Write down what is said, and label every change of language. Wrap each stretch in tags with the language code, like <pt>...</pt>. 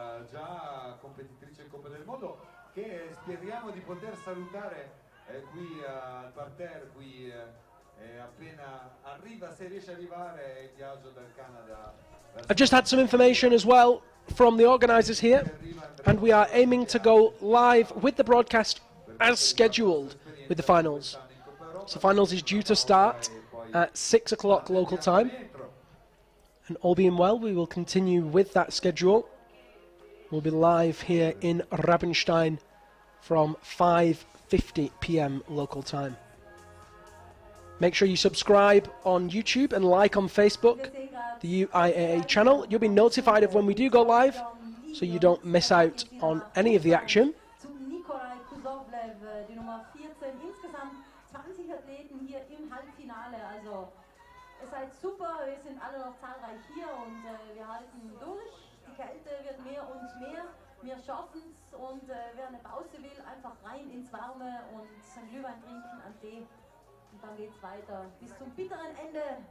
<it>già competitrice in Coppa del Mondo, che speriamo di poter salutare qui al parterre, qui appena arriva, se riesce a arrivare, il viaggio dal Canada.</it> <en>I've just had some information as well from the organisers here, and we are aiming to go live with the broadcast as scheduled with the finals. So finals is due to start at 6 o'clock local time, and all being well, we will continue with that schedule. We'll be live here in Rabenstein from 5:50 p.m. local time. Make sure you subscribe on YouTube and like on Facebook, the UIAA channel. You'll be notified of when we do go live, so you don't miss out on any of the action.</en> <de>Die Nummer 14, insgesamt 20 Athleten hier im Halbfinale, also ihr seid super, wir sind alle noch zahlreich hier und wir halten durch, die Kälte wird mehr und mehr, wir schaffen es und wer eine Pause will, einfach rein ins Warme und ein Glühwein trinken, einen Tee und dann geht's weiter bis zum bitteren Ende.</de>